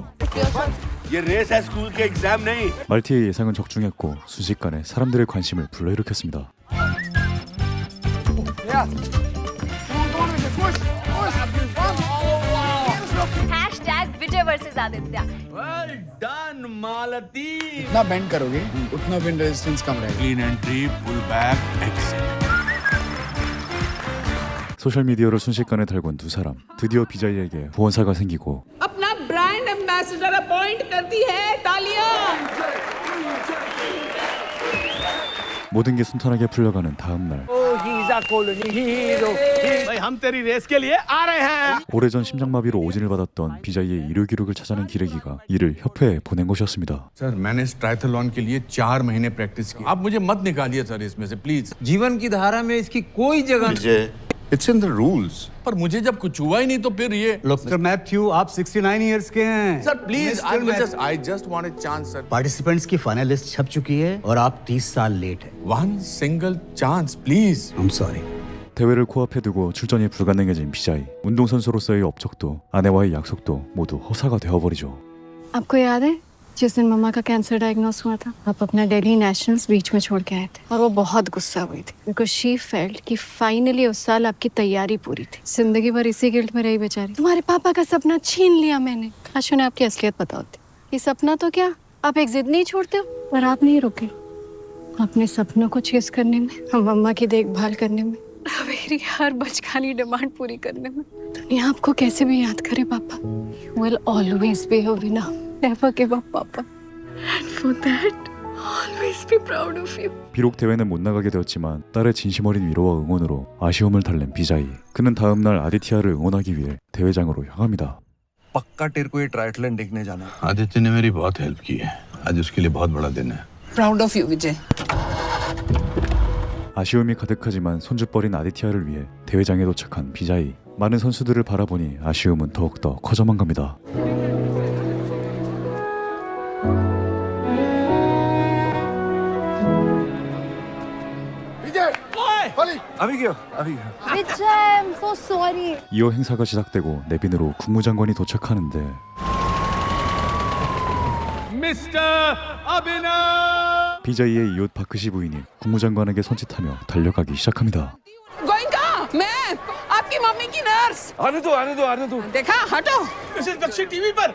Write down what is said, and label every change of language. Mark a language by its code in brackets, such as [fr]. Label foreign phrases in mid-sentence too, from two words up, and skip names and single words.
[hi] ये रेस है स्कूल के एग्जाम नहीं. [ko] 말티의 예상은 적중했고 순식간에 사람들의 관심을 불러일으켰습니다. [hi] विजय वर्सेस आदित्य. [en] Well done, मालती. [hi] जितना बेंड करोगे उतना [en] wind resistance [hi] कम रहेगा. [en] Clean entry, pull back, exit. [ko] 소셜미디어를 순식간에 달군 두 사람. 드디어 비자이에게 후원사가 생기고 [hi] अपना [en] brand ambassador [hi] अपॉइंट करती है. तालियां. [ko] 모든 게 순탄하게 풀려가는 다음 날 [hi] हम तेरी रेस के लिए आ रहे हैं. [ko] 오래전 심장마비로 오진을 받았던 비자이의 이료 기록을 찾아낸 기레기가 이를 협회에 보낸 것이었습니다. [hi] सर मैंने इस ट्रायथलॉन के लिए 4 महीने प्रैक्टिस की. आप मुझे मत निकालिए सर इसमें से प्लीज. जीवन की धारा में इसकी कोई जगह विजय, [en] it's in the rules. [hi] पर मुझे जब कुछ हुआ ही नहीं तो फिर ये. मिस्टर मैथ्यू, आप 69 इयर्स के हैं. [en] sir please I just want a chance sir. [hi] पार्टिसिपेंट्स की [en] final list [hi] छप चुकी है और आप 30 साल लेट हैं. [en] One single chance please. I'm sorry. [ko] 대회를 코앞에 두고 출전이 불가능해진 비자이. 운동선수로서의 업적도 아내와의 약속도 모두 허사가 되어버리죠. [hi] आपको याद है जिस दिन मम्मा का कैंसर डायग्नोस हुआ था, आप अपना दिल्ली नेशनल्स बीच में छोड़ के आए थे और वो बहुत गुस्सा हुई थी [en] because she felt [hi] कि फाइनली उस साल आपकी तैयारी पूरी थी. जिंदगी भर इसी गिल्ट में रही बेचारी. तुम्हारे पापा का सपना छीन लिया मैंने. काश उन्हें आपकी असलियत पता होती. ये सपना तो क्या, आप एक जिद नहीं छोड़ते हो, पर आप नहीं रुके अपने सपनों को चेस करने में, हम मम्मा की देखभाल करने में, मेरी हर बचकानी डिमांड पूरी करने में. दुनिया आपको कैसे भी याद करे पापा, [en] you will always be a winner. Never give up, Papa. And for that, always be proud of you. [ko] 비록 대회는 못 나가게 되었지만 딸의 진심 어린 위로와 응원으로 아쉬움을 달랜 비자이. 그는 다음 날 아디티아를 응원하기 위해 대회장으로 향합니다. [hi] पक्का तेरे को ये ट्रायथलॉन देखने जाना. आदित्य ने मेरी बहुत हेल्प की है. आज उसके लिए बहुत बड़ा दिन है. [en] Proud of you, Vijay. [ko] 아쉬움이 가득하지만 손주뻘인 아디티아를 위해 대회장에 도착한 비자이. 많은 선수들을 바라보니 아쉬움은 더욱더 커져만 갑니다. [en] विजय, I'm so sorry. [ko] 이어 행사가 시작되고 내빈으로 국무장관이 도착하는데 मिस्टर अभिनव. 비자이의 이웃 바크시 부인이 국무장관에게 손짓하며 달려가기 시작합니다. [hi] गोइंका, मैं आपकी मम्मी की नर्स. आने दो. देखा, हटो. मिसेस बख्शी टीवी पर.